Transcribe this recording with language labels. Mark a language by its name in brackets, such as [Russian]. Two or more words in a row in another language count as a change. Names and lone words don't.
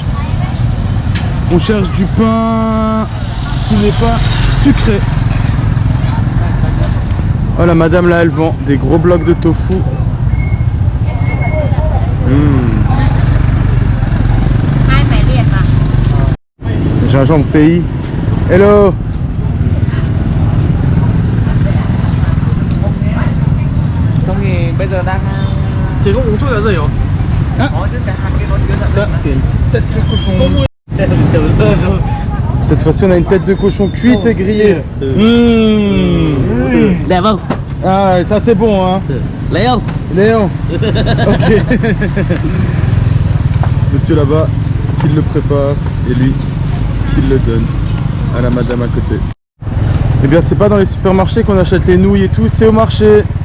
[French] On cherche du pain qui n'est pas sucré. Oh la madame là elle vend des gros blocs de tofu. Gingembre pays. Hello. [Vietnamese] Thì có uống thuốc là gì hả? [French] Ça c'est une petite tête de cochon. Cette fois-ci on a une tête de cochon cuite et grillée. [Vietnamese] Đẹp không? [French] Ah, ça c'est bon, hein. Léon. Léon. Ok. Monsieur là-bas, qui le prépare et lui, qui le donne à la madame à côté. Eh bien, c'est pas dans les supermarchés qu'on achète les nouilles et tout, c'est au marché.